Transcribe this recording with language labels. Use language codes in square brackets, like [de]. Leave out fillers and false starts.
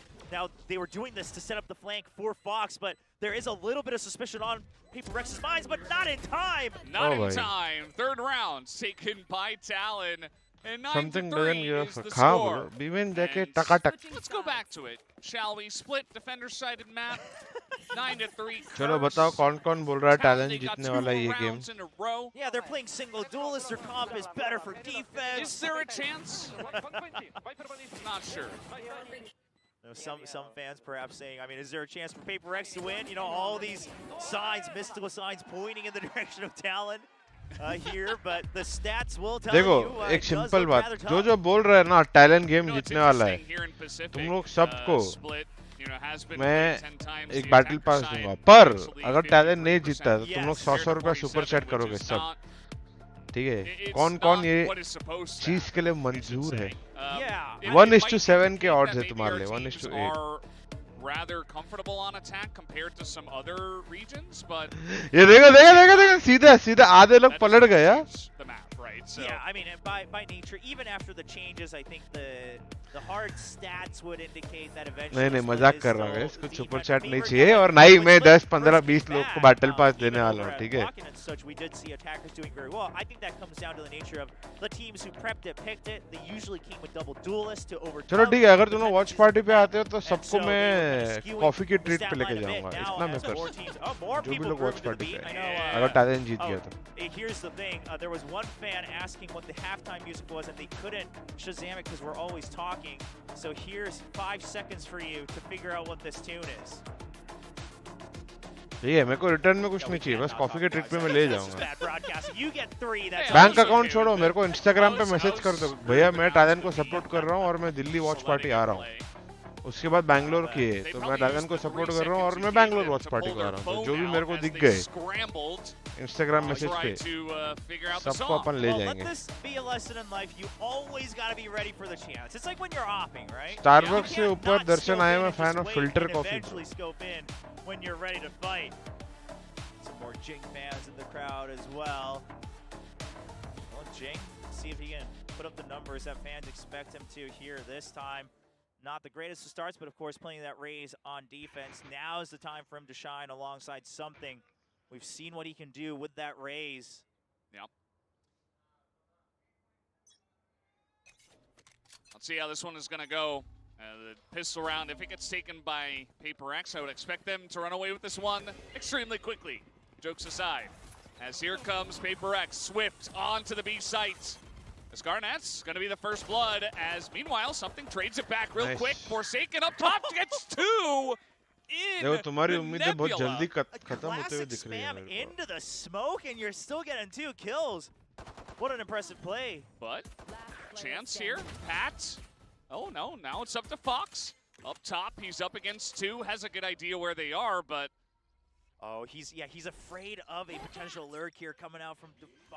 [en] Now, they were doing this to set up the flank for Fox, but there is a little bit of suspicion on PRX's minds, but not in time. Not in time. 3rd round taken by Talon. And Something doesn't give a Let's go back to it, shall we? Split defender-sided map. 9-3. [hi] चलो बताओ कौन-कौन बोल रहा है talent जीतने वाला है ये game? [en] Yeah, they're playing single duelist. Their comp is better for defense. Is there a chance? Not sure. Some fans perhaps saying, I mean, is there a chance for PRX to win? You know, all these signs, mystical signs pointing in the direction of Talon here, but the stats will tell [hi] देखो [en] you. [hi] एक simple बात, जो बोल रहा है ना talent game जीतने वाला है, तुम लोग सबको मैं एक बैटल पास दूंगा, पर अगर टैलेंट नहीं जीतता है तो तुम लोग 100 रुपया सुपर चैट करोगे सब, ठीक है? कौन ये चीज के लिए मंजूर है? 1:7 के odds है तुम्हारे लिए, 1:8. [en] Rather comfortable on attack compared to some other regions, but [hi] ये देखो सीधा आधे लोग पलट गए यार. [en] the map, right? So yeah, I mean, by nature, even after the changes, I think the hard stats would indicate that eventually. [hi] नहीं मजाक कर रहा हूँ, इसको सुपर चैट नहीं चाहिए और ना ही मैं 10, 15, 20 लोग को बैटल पास देने वाला हूँ, ठीक है? [en] We did see attackers doing very well. I think that comes down to the nature of the teams who prepped it, picked it. They usually came with double duelists to overcome. [hi] चलो ठीक है, अगर तुम लोग watch party पे आते हो तो सबको मैं कॉफी की ट्रीट पे लेके जाऊंगा, इतना मैं कर सकता हूँ, जो भी लोग वॉच पार्टी पे अगर टैलेंट जीत गया तो. [en] Here's the thing, there was one fan asking what the halftime music was and they couldn't Shazam it because we're always talking. So here's 5 seconds for you to figure out what this tune is. [hi] ठीक है, मेरे को return में कुछ नहीं चाहिए, बस coffee के ट्रीट पे मैं ले जाऊंगा. बैंक अकाउंट छोड़ो, मेरे को इंस्टाग्राम पे मैसेज कर दो, भैया मैं टैलेंट को सपोर्ट कर रहा हूँ और मैं दिल्ली वॉच पार्टी आ रहा हूँ. उसके बाद बैंगलोर किए तो मैं टैलेंट को सपोर्ट कर रहा हूँ और मैं बैंगलोर वॉच पार्टी को आ रहा हूँ, तो जो भी मेरे को दिख गए इंस्टाग्राम मैसेज पे सबको अपन ले जाएंगे. स्टारबक्स से ऊपर दर्शन आए, मैं fan of filter coffee. [en] When you're ready to fight. Some more Jing fans in the crowd as well. Well, Jing, see if he can put up the numbers that fans expect him to here this time. Not the greatest of starts, but of course playing that raise on defense. Now is the time for him to shine alongside something. We've seen what he can do with that raise. Yep. Let's see how this one is going to go. The pistol round, if it gets taken by PRX, I would expect them to run away with this one extremely quickly. Jokes aside, as here comes PRX, Swift onto the B site. As Garnet's going to be the first blood, as meanwhile, something trades it back real quick. Forsaken up top gets 2 in [hi] देखो तुम्हारी उम्मीदें बहुत जल्दी खत्म होते हुए दिख रही हैं. [en] Into the smoke and you're still getting 2 kills. What an impressive play. But chance here, Pat. Oh no, now it's up to Fox. Up top, he's up against 2, has a good idea where they are, but... Oh, he's afraid of a potential lurk here coming out from Defy.